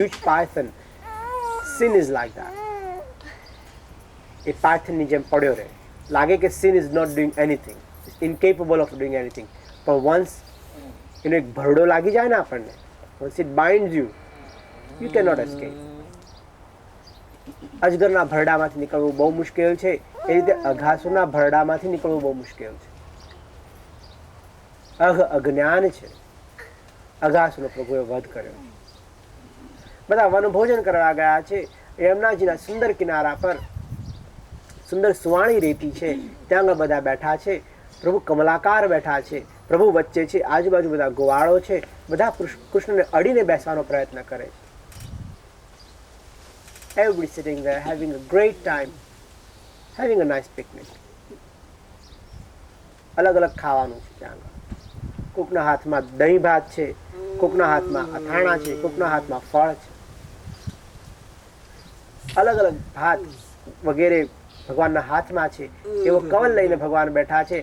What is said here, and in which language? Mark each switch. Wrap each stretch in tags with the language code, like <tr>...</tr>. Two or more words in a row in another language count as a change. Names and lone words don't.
<en>huge python. Sin is like that.</en> <gu>એ પાયથનની જેમ પડ્યો રહે, લાગે કે</gu> <en>sin is not doing anything, is incapable of doing anything.</en> <gu>પણ once એનો એક ભરડો લાગી જાય ને આપણને,</gu> <en>once it binds you, you cannot escape.</en> <gu>અજગરના ભરડામાંથી નીકળવું બહુ મુશ્કેલ છે, એ રીતે અઘાસુરના ભરડામાંથી નીકળવું બહુ મુશ્કેલ છે. અજ્ઞાન છે, અઘાસુરનો પ્રભુએ વધ કર્યો. બધા વનભોજન કરવા ગયા છે, યમુનાજીના સુંદર કિનારા પર સુંદર સુવાણી રેતી છે, ત્યાં આગળ બધા બેઠા છે. પ્રભુ કમલાકાર બેઠા છે, પ્રભુ વચ્ચે છે, આજુબાજુ બધા ગોવાળો છે, બધા કૃષ્ણને અડીને બેસવાનો પ્રયત્ન કરે છે.</gu> <en>Everybody sitting there having a great time, having a nice picnic.</en> <gu>અલગ અલગ ખાવાનું છે ત્યાં આગળ. કોકના હાથમાં દહીં ભાત છે, કોકના હાથમાં અથાણા છે, કોકના હાથમાં ફળ છે. અલગ અલગ ભાત વગેરે ભગવાનના હાથમાં છે. એવો કવલ લઈને ભગવાન બેઠા છે.</gu>